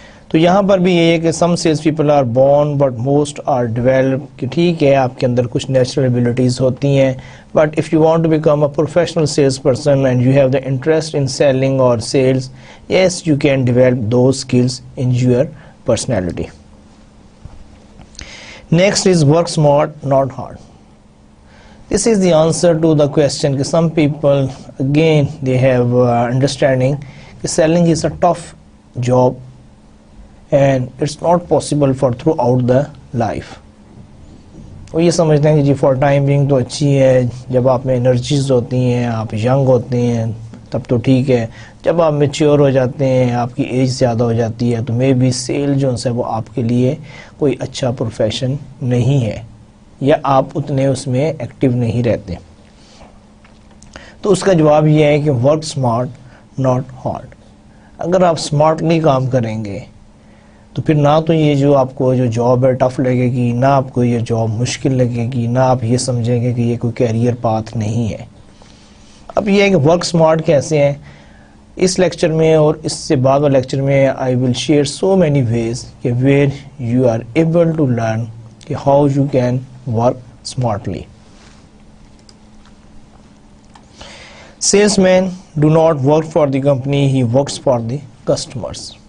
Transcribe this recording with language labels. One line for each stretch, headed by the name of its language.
Urdu: تو یہاں پر بھی یہ ہے کہ
English: some sales people are born but most are develop,
Urdu: کہ ٹھیک ہے آپ کے اندر کچھ نیچرل ایبلٹیز ہوتی ہیں,
English: But if you want to become a professional sales person and you have the interest in selling اور sales, yes you can develop those skills in your personality. Next is work smart not hard. This is the answer to the question. Some people, again, they have understanding that selling is a tough job and it's not possible for throughout the life.
Urdu: وہ یہ سمجھتے ہیں کہ
English: جی for time being
Urdu: تو اچھی ہے, جب آپ میں انرجیز ہوتی ہیں, آپ ینگ ہوتے ہیں تب تو ٹھیک ہے, جب آپ میچیور ہو جاتے ہیں, آپ کی ایج زیادہ ہو جاتی ہے, تو
English: maybe
Urdu: سیل جو ہے وہ آپ کے لیے کوئی اچھا پروفیشن نہیں ہے, یا آپ اتنے اس میں ایکٹیو نہیں رہتے. تو اس کا جواب یہ ہے کہ
English: Work smart not hard.
Urdu: اگر آپ اسمارٹلی کام کریں گے تو پھر نہ تو یہ جو آپ کو جو جاب ہے ٹف لگے گی, نہ آپ کو یہ جاب مشکل لگے گی, نہ آپ یہ سمجھیں گے کہ یہ کوئی کیریئر پاتھ نہیں ہے. اب یہ ہے کہ ورک اسمارٹ کیسے ہیں, اس لیکچر میں اور اس سے بعد والے لیکچر میں
English: I will share so many ways
Urdu: کہ
English: where you are able to learn
Urdu: کہ
English: How you can work smartly. Salesman do not work for the company, he works for the customers.